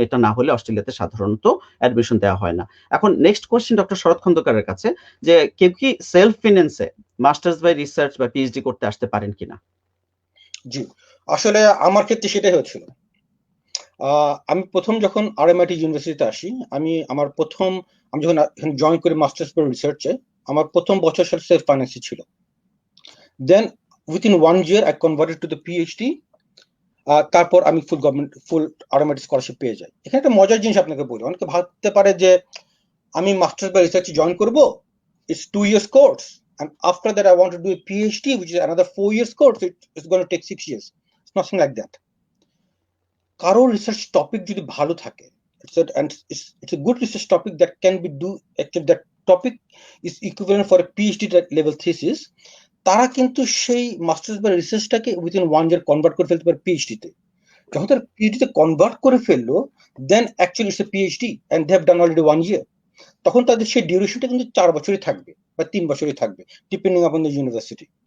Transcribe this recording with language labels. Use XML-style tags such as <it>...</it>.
<bn>এটা না হলে অস্ট্রেলিয়াতে সাধারণত অ্যাডমিশন দেওয়া হয় না। এখন নেক্সট কোয়েশ্চেন ডক্টর শরৎ খন্দকারের কাছে, যে কেউ কি সেলফ ফিন্যান্সে মাস্টার্স বাই রিসার্চ বা পিএইচডি করতে আসতে পারেন কিনা? জি, আসলে আমার ক্ষেত্রে সেটাই হয়েছিল। আমি প্রথম যখন RMIT ইউনিভার্সিটিতে আসি, আমি যখন এখানে জয়েন করি মাস্টার্স বা রিসার্চে, আমার প্রথম বছর সেলফ ফাইন্যান্সই ছিল।</bn> <en>Then within 1 year I converted to the PhD.</en> <bn>তারপর আমি ফুল RMIT স্কলারশিপ পেয়ে যাই। এখানে একটা মজার জিনিস আপনাকে বলি, অনেকে ভাবতে পারে যে আমি মাস্টার্স বা রিসার্চে জয়েন করব, it's 2 years course, and after that I want to do a PhD, which is another 4 years course. It's going to take 6 years. It's nothing like that. কারো রিসার্চ টপিক যদি ভালো থাকে, it's a good research topic that can be actually that topic is equivalent for a PhD level thesis. তারা কিন্তু সেই masters বা রিসার্চটাকে within 1 year convert করে ফেলতে পারে PhD তে। যখন তারা PhD তে কনভার্ট করে ফেললো, দেন actually it's a PhD and they have done already 1 year. তখন তাদের সেই ডিউরেশনটা কিন্তু 4 বছরই থাকবে বা 3 বছরই থাকবে, ডিপেন্ডিং আপন দ্য ইউনিভার্সিটি।</bn>